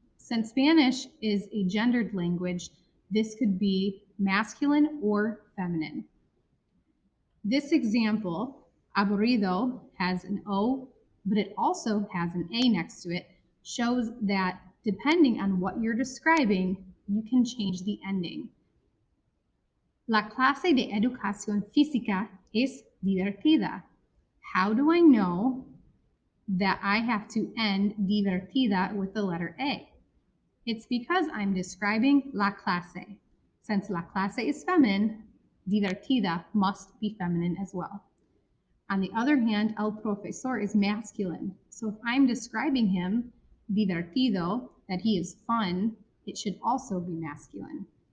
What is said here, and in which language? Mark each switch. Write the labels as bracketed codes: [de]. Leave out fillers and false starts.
[en] Since Spanish is a gendered language, this could be masculine or feminine. This example, aburrido, has an O, but it also has an A next to it, shows that depending on what you're describing, you can change the ending. [es] La clase de educación física es divertida. [en] How do I know that I have to end divertida with the letter A? It's because I'm describing la clase. Since la clase is feminine, divertida must be feminine as well. On the other hand, el profesor is masculine. So if I'm describing him, divertido, that he is fun, it should also be masculine.